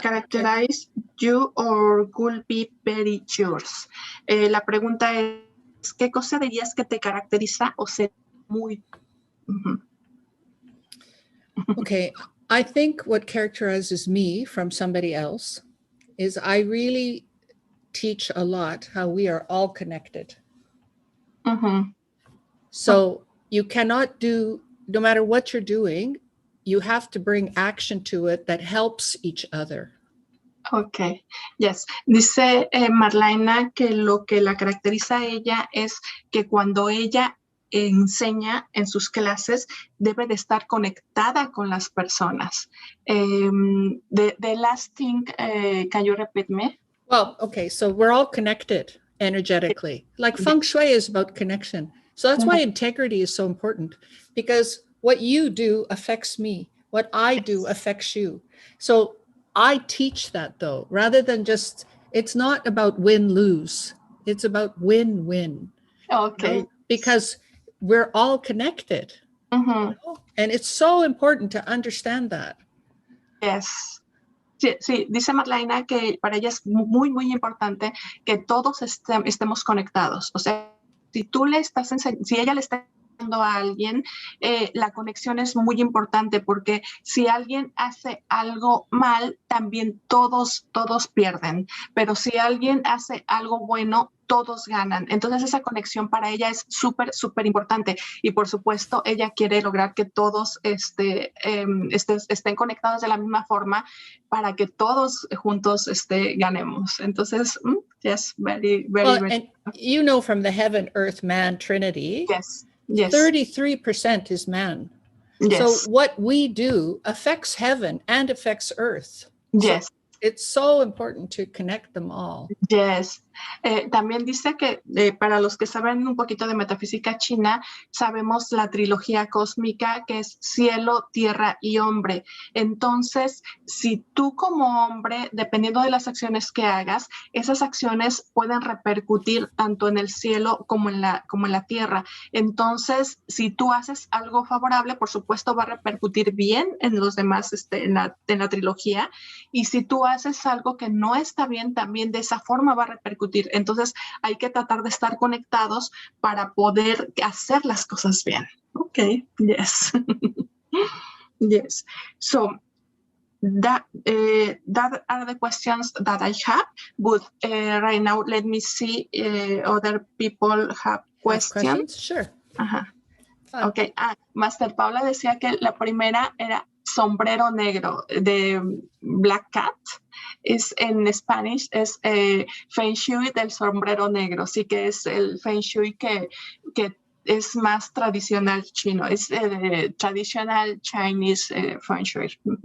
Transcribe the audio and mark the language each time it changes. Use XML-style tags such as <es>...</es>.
<en>Characterize you or could be very yours.</en> <es>La pregunta es, ¿qué cosa dirías que te caracteriza o ser muy?</es> <en>Okay. I think what characterizes me from somebody else is I really teach a lot how we are all connected. So you cannot do, no matter what you're doing, you have to bring action to it that helps each other. Okay, yes.</en> <es>Dice Marlyna que lo que la caracteriza a ella es que cuando ella enseña en sus clases debe de estar conectada con las personas.</es> <en>The last thing, can you repeat me? Well, okay, so we're all connected energetically. Like feng shui is about connection. So that's why integrity is so important, because what you do affects me. What I do affects you. So I teach that though, rather than just, it's not about win-lose. It's about win-win. Okay. You know? Because we're all connected. You know? And it's so important to understand that. Yes.</en> <es>Sí, dice Marlyna que para ella es muy, muy importante que todos estemos conectados. O sea, si tú le estás si ella le está enseñando a alguien, la conexión es muy importante, porque si alguien hace algo mal, también todos pierden. Pero si alguien hace algo bueno, todos ganan. Entonces esa conexión para ella es súper, súper importante. Y por supuesto, ella quiere lograr que todos estén conectados de la misma forma para que todos juntos ganemos.</es> <en>Entonces, yes, very, very, well, very. And you know, from the heaven, earth, man, Trinity, yes, yes. 33% is man. Yes. So what we do affects heaven and affects earth. Yes. So it's so important to connect them all. Yes.</en> <es>También dice que para los que saben un poquito de metafísica china, sabemos la trilogía cósmica, que es cielo, tierra y hombre. Entonces, si tú como hombre, dependiendo de las acciones que hagas, esas acciones pueden repercutir tanto en el cielo como en la tierra. Entonces, si tú haces algo favorable, por supuesto va a repercutir bien en los demás, en la trilogía. Y si tú haces algo que no está bien, también de esa forma va a repercutir. Entonces hay que tratar de estar conectados para poder hacer las cosas bien.</es> <en>Okay, yes. Yes. So that are the questions that I have. But right now, let me see other people have questions. Sure. Okay.</en> <es>Master Paula decía que la primera era sombrero negro, de Black Cat. Es en Spanish, es Feng Shui del sombrero negro, sí que es el Feng Shui que es más tradicional chino, es</es> <en>traditional Chinese Feng Shui.</en>